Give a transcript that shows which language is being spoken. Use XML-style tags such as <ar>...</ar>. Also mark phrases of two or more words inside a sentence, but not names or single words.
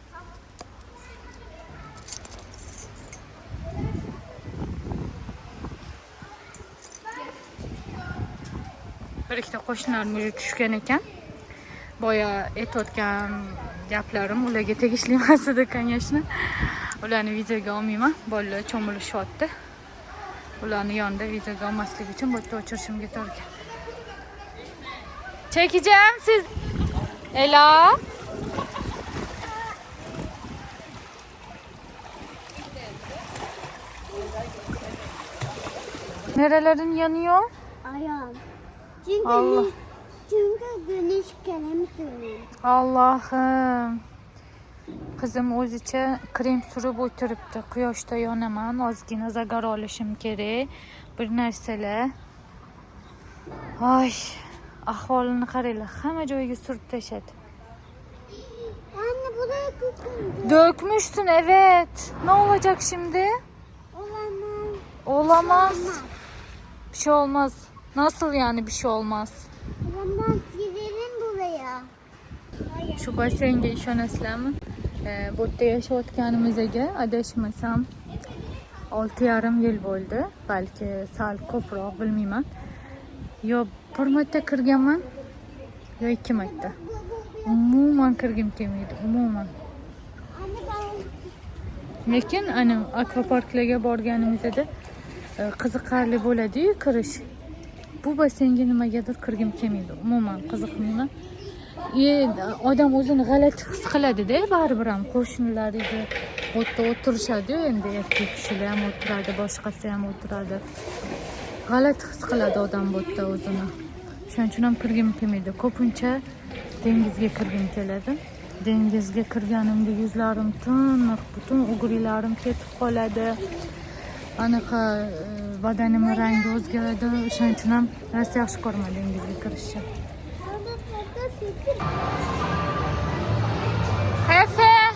<uz>Bir ikkita qo'shnilarim o'zi tushgan ekan. Boya aytayotgan gaplarim ularga tegishli emas edi, конечно. Ularni videoga olmayman. Bolalar cho'milishyapti. Ularni yonida videoga olmaslik uchun bu yerda o'chirishimga to'g'ri keldi.</uz> <tr>Çekeceğim siz. Ela. Nerelerin yanıyor? Ayağım. Çünkü, Allah. çünkü güneş kalem sürüyor. Allah'ım.</tr> <uz>Kızım o'zicha krem surib o'tiribdi. Quyoshda yonaman, ozgina zagar olishim kerak. Bir narsalar. Ay, ahvolini qaranglar. Hamma joyiga surib tashladi.</uz> <tr>Anne buraya döküldü. Dökmüşsün, evet. Ne olacak şimdi? Olamaz. Olamaz. Bir şey olmaz. Nasıl yani bir şey olmaz? Olamaz. Gidelim buraya.</tr> <uz>Şu basseynga ishonasizlarmi? Bu yerda yashayotganimizga adashmasam 6,5 yil bo'ldi. Balki sal ko'proq, bilmayman. Yo bir marta kirganman, yo 2 marta. Umuman kirgim kelmaydi, umuman.</uz> <tr>Anne ben...</tr> <uz>Lekin ana akvaparklarga borganimizda qiziqarli bo'ladi-yu kirish. Bu basseynga nimagadir kirgim kelmaydi, umuman qiziqmayman. Odam o'zini g'alati his qiladi-da, baribir ham qo'shnilariga o'tda o'tirishadi, endi erkak kishilar ham o'tiradi, boshqasi ham o'tiradi. G'alati his qiladi odam bu yerda o'zini. Shuning uchun ham kirgim kelmaydi. Ko'pincha dengizga kirgim keladi. Dengizga kirganimda yuzlarim tiniq, butun o'g'rilarim ketib qoladi. Anaqa badanimning rangi o'zgaradi. Shuning uchun ham rosa yaxshi ko'raman dengizga kirishni. Efe!</uz>